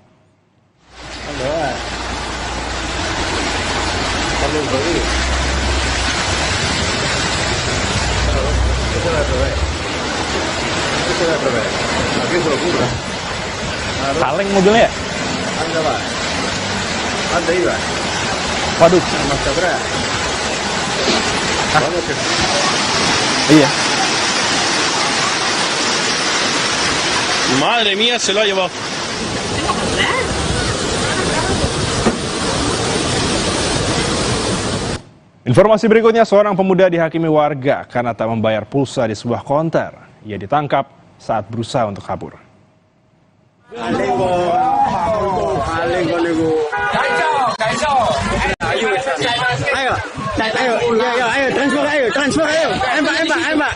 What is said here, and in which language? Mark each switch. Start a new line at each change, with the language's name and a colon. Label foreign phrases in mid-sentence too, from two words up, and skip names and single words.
Indonesian: Kaleng mobilnya ya? Waduh. Iya.
Spanish: Madre mía, se lo ha llevado.
Indonesian: Informasi berikutnya, seorang pemuda dihakimi warga karena tak membayar pulsa di sebuah konter. Ia ditangkap saat berusaha untuk kabur. Ayo, transfer, Mbak.